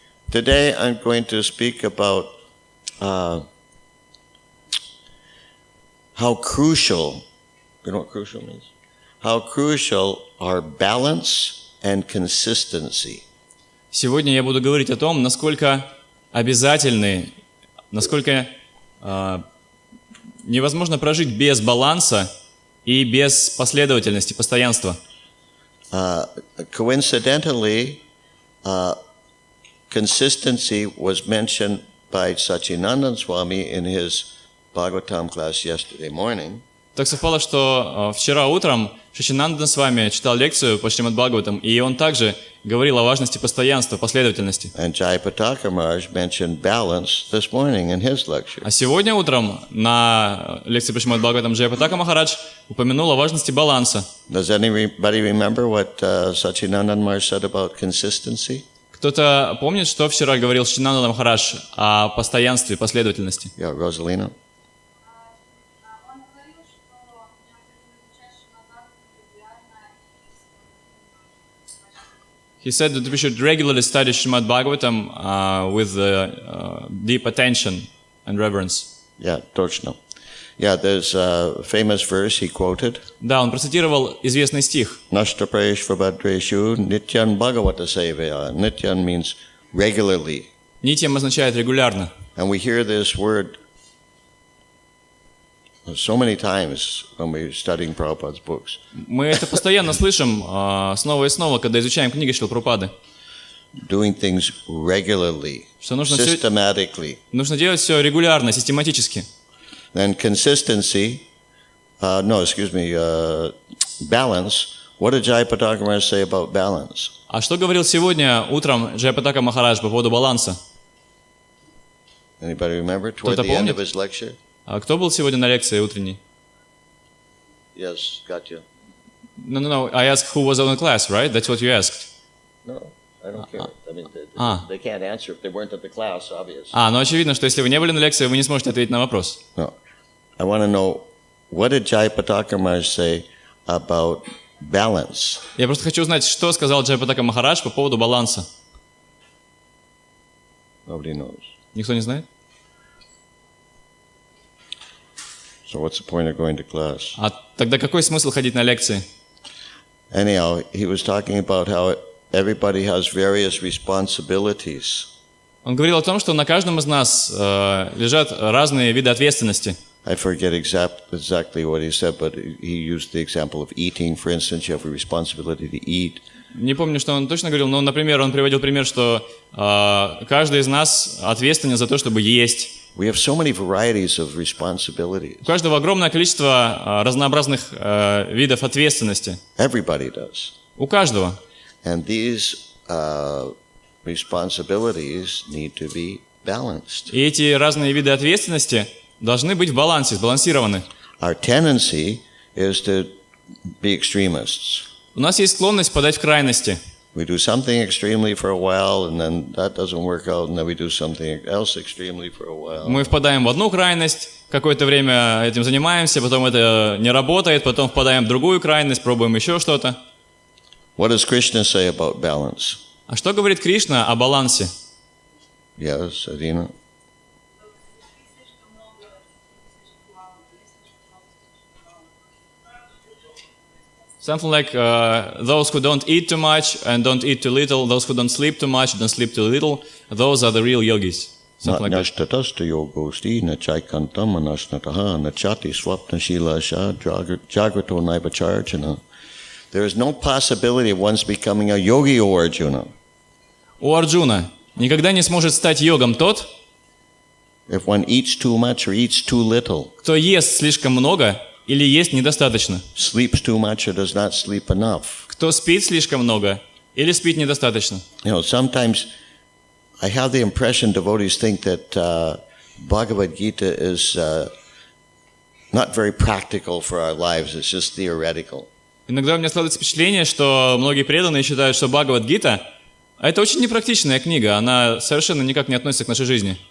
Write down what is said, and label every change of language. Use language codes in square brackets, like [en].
[en] Today I'm going to speak about how crucial, you know what crucial means? How crucial are balance and consistency. [ru] Сегодня я буду говорить о том, насколько обязательны, насколько невозможно прожить без баланса и без последовательности, постоянства. [en] Coincidentally, consistency was mentioned by Satchidananda Swami in his Bhagavatam class yesterday morning. [ru] Так совпало, что вчера утром Сатчидананда Свами читал лекцию по Шримад Бхагаватам, и он также говорил о важности постоянства, последовательности. [en] And Jayapataka Maharaj mentioned balance this morning in his lecture. [ru] А сегодня утром на лекции по Шримад Бхагаватам Джайапатака Махарадж упомянул о важности баланса. [en] Does anybody remember what Sachinandan Maharaj said about consistency? [ru] Кто-то помнит, что вчера говорил Шринананда Махарадж о постоянстве, последовательности? [en] Yeah, Rosalina. [ru] Он говорил, что необходимо изучать Шримад регулярно и [en] He said that we should regularly study Srimad Bhagavatam with deep attention and reverence. [ru] Yeah, точно. [en] Yeah, there's a famous verse he quoted. [ru] Да, он процитировал известный стих. [sa] Nashtaprayesh vabhadreshu nityan bhagavata sevaya. [en] Nityan means regularly. [ru] Нитьям означает регулярно. [en] And we hear this word so many times when we're studying Prabhupada's books. [ru] Мы это постоянно слышим снова и снова, когда изучаем книги Шрилы Прабхупады. [en] Doing things regularly, [ru] Что нужно [en] systematically. [ru] нужно делать все регулярно, систематически. [en] Then consistency, balance. What did Jayapataka Maharaj say about balance? [ru] А что говорил сегодня утром Джайапатака Махарадж по поводу баланса? [en] Anybody remember? Toward [ru] Кто-то [en] the end [ru] помнит? [en] of his lecture? [ru] А кто был сегодня на лекции утренней? [en] Yes, got you. No. I asked who was on the class, right? That's what you asked. No, I don't care. I mean, Ah. they can't answer if they weren't at the class, obvious. [ru] Ну очевидно, что если вы не были на лекции, вы не сможете ответить на вопрос. [en] No. I want to know, what did Jayapataka Maharaj say about balance? [ru] Я просто хочу узнать, что сказал Джайапатака Махарадж по поводу баланса. [en] Nobody knows. [ru] Никто не знает? [en] So what's the point of going to class? [ru] А тогда какой смысл ходить на лекции? [en] Anyhow, he was talking about how everybody has various responsibilities. [ru] Он говорил о том, что на каждом из нас лежат разные виды ответственности. [en] I forget exactly what he said, but he used the example of eating. For instance, you have a responsibility to eat. [ru] Не помню, что он точно говорил, но, например, он приводил пример, что каждый из нас ответственен за то, чтобы есть. [en] We have so many varieties of responsibilities. [ru] У каждого огромное количество разнообразных видов ответственности. [en] Everybody does. [ru] У каждого. [en] And these responsibilities need to be balanced. [ru] И эти разные виды ответственности должны быть в балансе, сбалансированы. [en] Our tendency is to be extremists. [ru] У нас есть склонность впадать в крайности. [en] We do something extremely for a while, and then that doesn't work out, and then we do something else extremely for a while. [ru] Мы впадаем в одну крайность, какое-то время этим занимаемся, потом это не работает, потом впадаем в другую крайность, пробуем еще что-то. [en] What does Krishna say about balance? [ru] А что говорит Кришна о балансе? [en] Yes, Adina. Something like those who don't eat too much and don't eat too little, those who don't sleep too much, don't sleep too little, those are the real yogis. Something like that. [sa] Nashtatasta yogosti na chaikantam anashnataha na chati swapna shila sha jagrato naibacharjana. [en] There is no possibility of one's becoming a yogi, O Arjuna. [ru] У Арджуна никогда не сможет стать йогом тот, [en] If one eats too much or eats too little, [ru] кто ест слишком много или ест недостаточно, [en] sleeps too much or does not sleep enough. [ru] кто спит слишком много или спит недостаточно. [en] You know, sometimes I have the impression devotees think that Bhagavad Gita is not very practical for our lives. It's just theoretical. [ru] Иногда у меня складывается впечатление, что многие преданные считают, что Бхагавад-гита – это очень непрактичная книга, она совершенно никак не относится к нашей жизни.